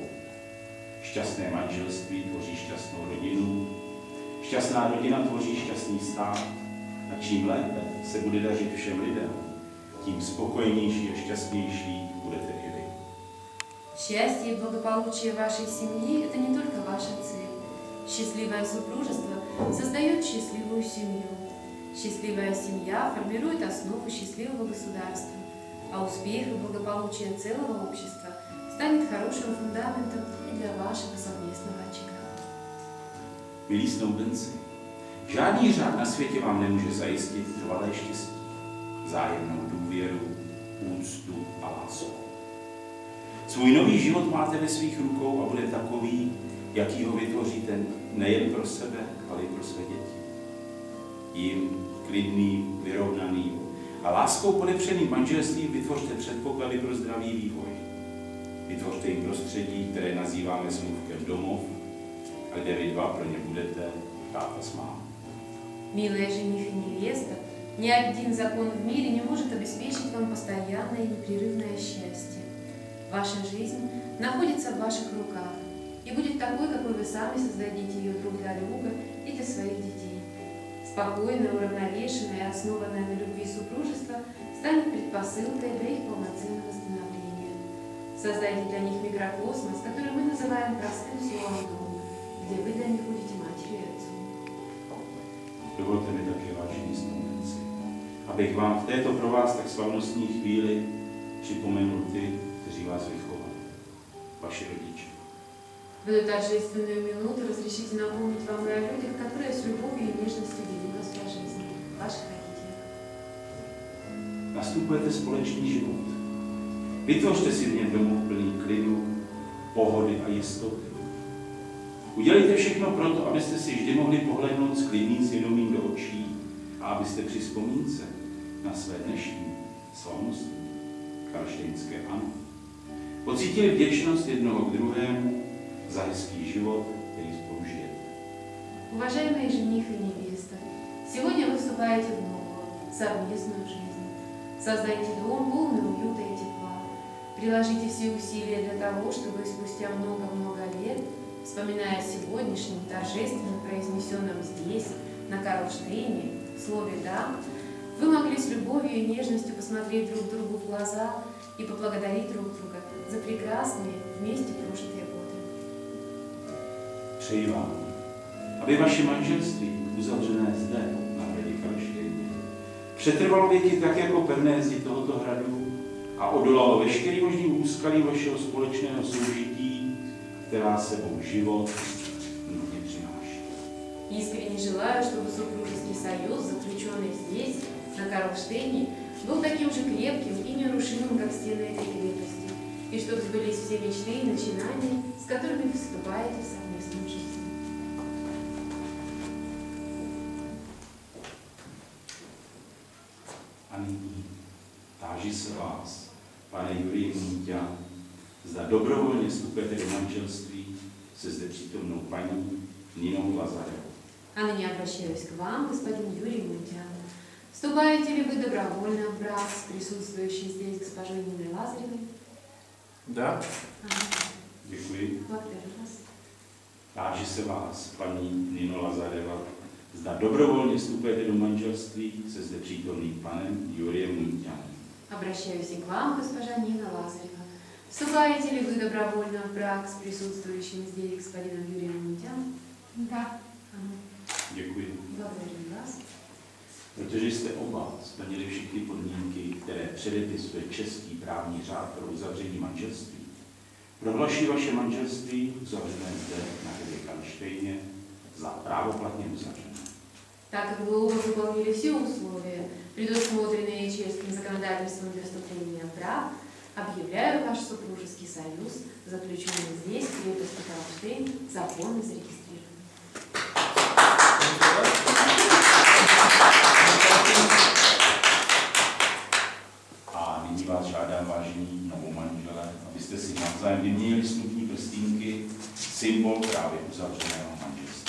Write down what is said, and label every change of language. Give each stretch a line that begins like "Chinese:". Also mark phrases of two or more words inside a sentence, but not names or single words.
Czech: Šťastné manželství tvoří šťastnou rodinu, šťastná rodina tvoří šťastný stát a čím lépe se bude dařit všem lidem, tím spokojenější a šťastnější budete i vy.
Russian: Счастье и благополучие вашей семьи – это не только ваша цель. Счастливое супружество создает счастливую семью. Счастливая семья формирует основу счастливого государства. а успех и благополучие целого общества станет хорошим фундаментом и для вашего совместного очага.
Czech: Milí snoubenci, žádný řád na světě vám nemůže zajistit trvalé štěstí, vzájemnou důvěru, úctu a lásku. Svůj nový život máte ve svých rukou a bude takový, jaký ho vytvoříte nejen pro sebe, ale i pro své děti. Jim klidným, vyrovnaným a láskou podepřeným manželstvím vytvořte předpoklady pro zdravý vývoj. Vytvořte jim prostředí, které nazýváme smluvkem domov, a kde vy dva pro ně budete táta s mámou.
Russian: Милые жених и невеста, ни один закон в мире не может обеспечить вам постоянное и непрерывное счастье. Ваша жизнь находится в ваших руках и будет такой, какой вы сами создадите ее друг для друга и для своих детей. Спокойное, уравновешенное и основанное на любви супружество станет предпосылкой для их полноценного становления. Создайте для них микрокосмос, который мы называем простым словом «дом», где вы для них будете матерью и отцом.
Czech: Dovolte mi také, vážení snoubenci, abych vám v této pro vás tak slavnostní chvíli připomenul ty, kteří vás vychovali, vaši rodiče.
Russian: В эту торжественную минуту разрешите напомнить вам и о людях, которые с любовью и нежностью вели вас по жизни, ваших родителей.
Czech: Nastupujete společný život. Vytvořte si v něm domov plný klidu, pohody a jistoty. Udělejte všechno proto, abyste si vždy mohli pohlednout s klidným svědomím do očí a abyste při vzpomínce na své dnešní slavnostní karlštejnské ano pocítili vděčnost jednoho k druhému za hezký život, který spolu žijete.
Russian: Уважаемые жених и невеста, сегодня вы вступаете в новую, совместную жизнь. Создайте дом, полный уюта и тепла. Приложите все усилия для того, чтобы спустя много-много лет, вспоминая о сегодняшнем, торжественно произнесенном здесь, на Карлштейне, слове «да», вы могли с любовью и нежностью посмотреть друг другу в глаза и поблагодарить друг друга за прекрасные вместе прожитые годы.
Czech: Přeji vám, aby vaše manželství uzavřené zde na hradě Karlštejně přetrvalo věky tak jako pevné zdi tohoto hradu a odolalo veškerým možným úskalím vašeho společného soužití, která sebou život nutně přináší.
Russian: Искренне желаю, чтобы супружеский союз, заключенный здесь, на Карлштейне, был таким же крепким и нерушимым, как стены этой крепости, и чтобы сбылись все мечты и начинания, с которыми вы вступаете в совместную жизнь.
Czech: A nyní táži se vás, pane Jurij Munťa, zda dobrovolně vstupujete do manželství se zde přítomnou paní Ninou Lazarevou.
Russian: А ныне обращаюсь к вам, господин Юрий Мунтян. Вступаете ли вы добровольно в брак с присутствующей здесь госпожой Ниной Лазаревой? Да. Ага,
Czech: Děkuji.
Russian: благодарю вас.
Czech: Táži se vás, paní Nino Lazareva, zda dobrovolně vstupujete do manželství se zde přítomným panem Jurijem Munťanem.
Russian: Обращаюсь и к вам, госпожа Нина Лазарева. Вступаете ли вы добровольно в брак с присутствующим здесь господином Юрием Мунтяном? Да. Ага,
Czech: Děkuji.
Russian: благодарю вас.
Czech: Protože jste oba splnili všechny podmínky, které předepisuje český právní řád pro uzavření manželství, prohlaší vaše manželství uzavřené zde na hradě Karlštejně za právoplatně uzavřené.
Russian: Так как вы оба выполнили все условия, предусмотренные чешским законодательством для вступления в брак, объявляю ваш супружеский союз, заключенный здесь, в крепости Карлштейн, законно зарегистрированным.
Czech: A nyní vás žádám, vážení novomanželé, abyste si navzájem vyměnili snubní prstínky, symbol právě uzavřeného manželství.